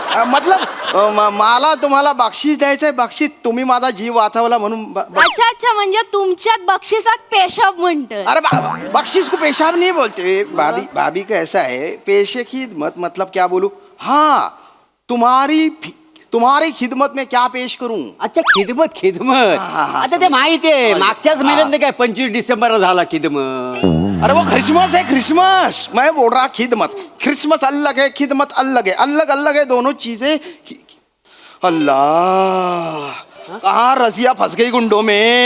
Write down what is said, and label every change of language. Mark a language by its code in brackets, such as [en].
[mr] मतलब मला तुम्हाला बक्षीस द्यायचंय. बक्षीस तुम्ही माझा जीव वाचवला म्हणून. अच्छा म्हणजे तुमच्यात बक्षिसात पेशाब म्हणतं. [hi] अरे बख्शीश को पेशाब नहीं बोलते. भाभी का ऐसा है पेशे खिदमत मतलब क्या बोलूं. हाँ तुम्हारी खिदमत में क्या पेश करूं. [mr] अच्छा खिदमत आता ते माहिती आहे. मागच्याच महिन्यात काय 25 डिसेंबर झाला खिदमत. [hi] अरे वो क्रिसमस है क्रिसमस. मैं बोल रहा खिदमत. क्रिसमस अलग है खिदमत अलग है. अलग है दोनों चीजें. अल्लाह कहाँ रजिया फंस गई गुंडों में.